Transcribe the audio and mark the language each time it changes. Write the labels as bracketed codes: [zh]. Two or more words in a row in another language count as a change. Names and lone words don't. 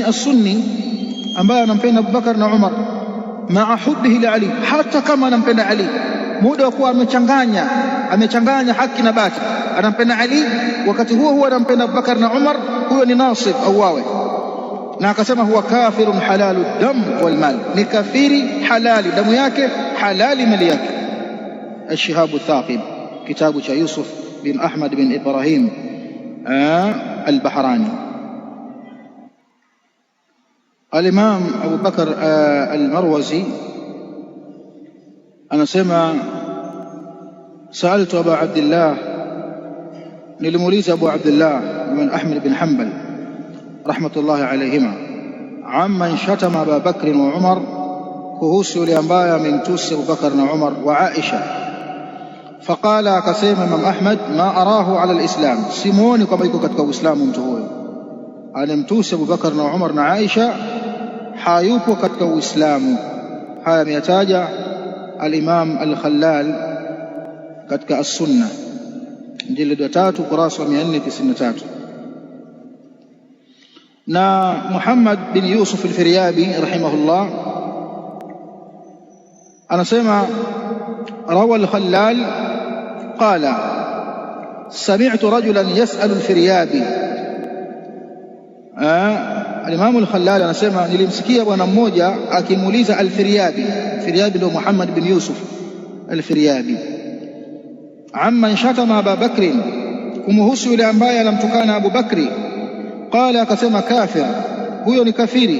[sw] As-Sunni ambaye anampenda Abubakar na Umar [ar] مع حبه لعلي, [sw] hata kama anampenda Ali, muda wa kuwa amechanganya haki na batili, anampenda Ali wakati huo anampenda Abubakar na Umar, huyo ni Nasib auawe. Na akasema [ar] هو كافر حلال الدم والمال, [sw] ni kafiri halali damu yake, halali mali yake. Ash-Shihabu Thaqib, kitabu cha Yusuf bin Ahmad bin Ibrahim al-Bahrani. Al-Imam Abu Bakr al-Marwazi anasema [ar] سألت أبا عبد الله, [sw] nilimuuliza Abu Abdullah bin Ahmad bin Hanbal [ar] رحمة الله عليهما, عمن شتم أبا بكر وعمر, [sw] kuhusu yule ambaye amemtusi Abu Bakr na Umar wa Aisha. Faqala, akasema Imam Ahmad, [ar] ما أراه على الإسلام, [sw] simuoni kwamba yuko katika Uislamu mtu huyo. Anemtusi Abu Bakr na Umar na Aisha, hayupo katika Uislamu. Haya ameyataja al-Imam al-Khallal katika As-Sunna, jilid 3 kurasa 493. Na Muhammad bin Yusuf al-Firyabi rahimahullah anasema [ar] روى الخلال قال سمعت رجلا يسأل الفريابي. [sw] Al-Imam al-Khallal anasema nilimsikia bwana mmoja akimuuliza al-Firyabi. Firyabi ndio Muhammad bin Yusuf al-Firyabi, [ar] عمن شتم أبا بكر, [sw] kumhusu yule ambaye anamtukana Abu Bakri. Qala, akasema kafir, huyo ni kafiri.